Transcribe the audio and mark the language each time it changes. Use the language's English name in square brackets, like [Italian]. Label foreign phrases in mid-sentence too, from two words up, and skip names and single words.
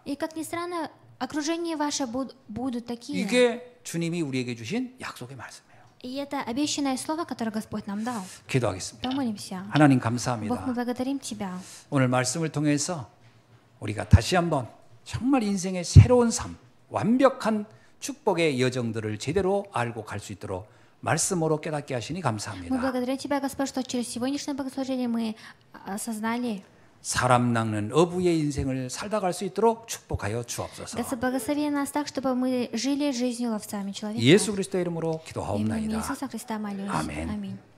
[Russian] И как ни странно, окружение ваше будут такие. [Korean] 이게 주님이 우리에게 주신 약속의 말씀이에요. [Russian] И это обещанное слово, которое Господь нам дал. [Korean] 기도하겠습니다. [Russian] Помолимся. [Korean] 하나님 [Russian] Бог, [Korean] 감사합니다. [Russian] мы благодарим Тебя. [Korean] 오늘 말씀을 통해서 우리가 다시 한번 정말 인생의 새로운 삶, 완벽한 축복의 여정들을 제대로 알고 갈 수 있도록 말씀으로 깨닫게 하시니 [Russian] Мы [Korean] 감사합니다. [Russian] благодарим Тебя, Господь, что через сегодняшнее богослужение мы осознали. [Korean] 사람 낚는 어부의 인생을 살다 갈 수 있도록 축복하여 주옵소서. [Russian] Господь, благослови нас так, чтобы мы жили жизнью ловцами человека. [Korean] 예수 그리스도의 이름으로 [Russian] Именем [Korean] 기도하옵나이다. [Russian] Иисуса Христа молюсь. [Korean] 아멘. [Russian] Аминь.